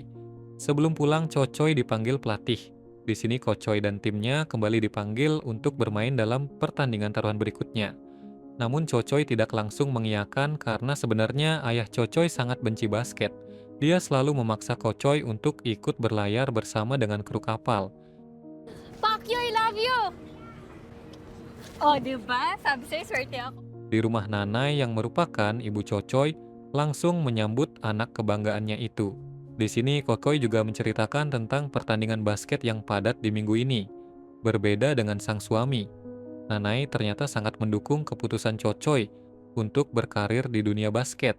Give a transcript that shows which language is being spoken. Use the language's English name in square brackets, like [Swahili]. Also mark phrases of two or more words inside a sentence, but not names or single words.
[Indonesian] Sebelum pulang, Cocoy dipanggil pelatih. Di sini Cocoy dan timnya kembali dipanggil untuk bermain dalam pertandingan taruhan berikutnya. Namun Cocoy tidak langsung mengiyakan karena sebenarnya ayah Cocoy sangat benci basket. Dia selalu memaksa Cocoy untuk ikut berlayar bersama dengan kru kapal. [English] Pacquiao, I love you! [Filipino] Oh, diba? Sabi sa'yo, swerte ako. [Indonesian] Di rumah Nanay yang merupakan ibu Cocoy langsung menyambut anak kebanggaannya itu. Di sini Cocoy juga menceritakan tentang pertandingan basket yang padat di minggu ini. Berbeda dengan sang suami, Nanay ternyata sangat mendukung keputusan Cocoy untuk berkarir di dunia basket.